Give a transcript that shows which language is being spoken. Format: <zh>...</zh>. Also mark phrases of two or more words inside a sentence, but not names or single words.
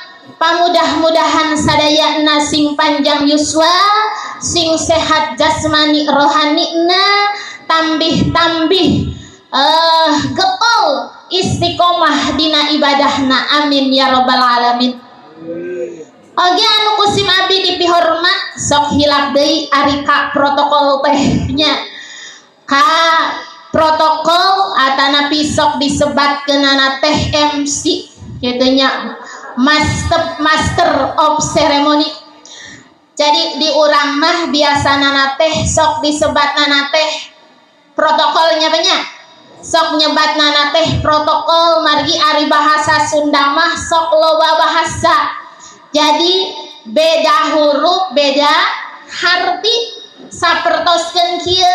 <su>Pamudah-mudahan sadayana sing panjang yuswa, sing sehat jasmani rohanina, tambih-tambih getol istiqomah dina ibadahna,</su> <ar>آمين يا رب العالمين.</ar> <su>Oge anu kusim abdi dipihormat, sok hilap deui ari ka protokol tehnya. Ka protokol atanapi sok disebatkeunana teh MC kitu nya,</su> <en>master of ceremony.</en> <su>Jadi di urang mah biasana teh sok disebatna teh protokolnya banyak, sok nyebatna teh protokol, margi ari bahasa Sunda mah sok loba bahasa. Jadi beda huruf, beda harti, sapertoskeun kieu.</su>